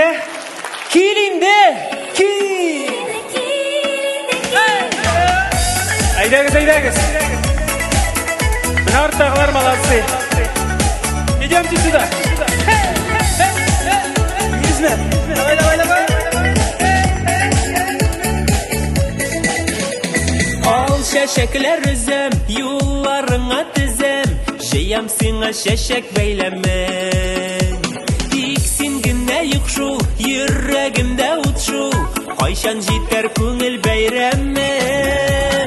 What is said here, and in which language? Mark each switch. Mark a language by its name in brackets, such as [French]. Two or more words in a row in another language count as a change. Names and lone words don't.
[Tatar] Кил инде, кил! Әйдәгез, әйдәгез. Менә арттагылар молодцы. [Russian] Идемте сюда. Йөрүзмә. Давай, давай, давай. [Tatar] Ал шәшәкләр үзем, юлларыңа тезем, җыям сиңа шәшәк бәйләмен. Тик син генә юк шул, йөрәгемдә ут шул, кайчан җитәр күңел бәйрәмем.